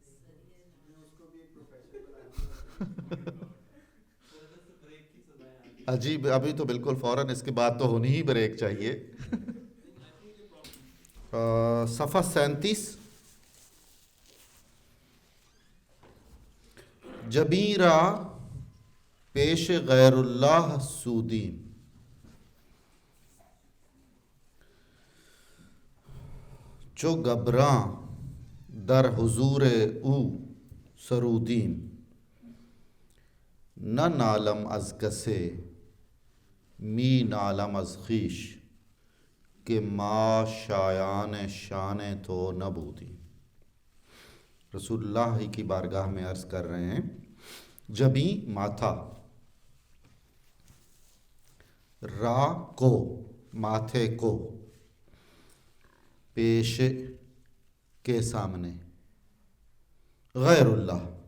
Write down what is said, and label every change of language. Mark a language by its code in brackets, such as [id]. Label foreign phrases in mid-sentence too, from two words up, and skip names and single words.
[ur] عجیب. ابھی تو بالکل فوراً اس کے بعد تو ہونی ہی بریک چاہیے. صفحہ 37. [fa] جبیرہ پیش غیر اللہ سودیم. چو گبراں در حضور او سرودیم. نہ نالم از کسے می نالم از خویش کہ ما شایان شان تو نبودی. [ur] رسول اللہ کی بارگاہ میں عرض کر رہے ہیں، جبی ماتھا، را کو ماتھے کو، پیش کے سامنے، غیر اللہ.